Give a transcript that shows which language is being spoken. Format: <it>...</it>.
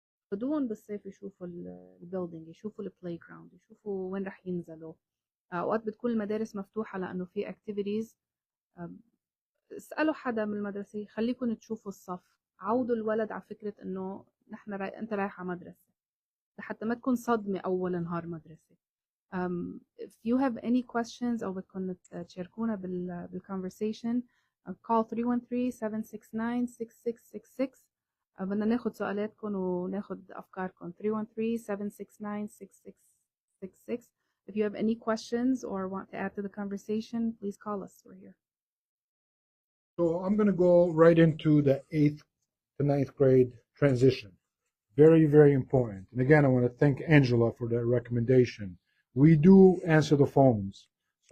<ar>خدوهم بالصيف يشوفوا البيلدينج، يشوفوا البلاي جراوند، يشوفوا وين رح ينزلوا. أوقات بتكون المدارس مفتوحة لأنه في اكتيفيتيز. اسألوا حدا من المدرسة يخليكم تشوفوا الصف، عودوا الولد على فكرة إنه أنت رايح على مدرسة، لحتى ما تكون صدمة أول نهار مدرسة.</ar> <en>If you have any questions</en> <ar>أو بدكم تشاركونا بالconversation</ar> <en>call 313-769-6666.</en> <ar>بدنا ناخد سؤالاتكم وناخد أفكاركم. 313-769-6666.</ar> <en>If you have any questions or want to add to the conversation, please call us. We're here. So I'm going to go right into the 8th to 9th grade transition. Very, very important. And again, I want to thank Angela for that recommendation. We do answer the phones. So</en>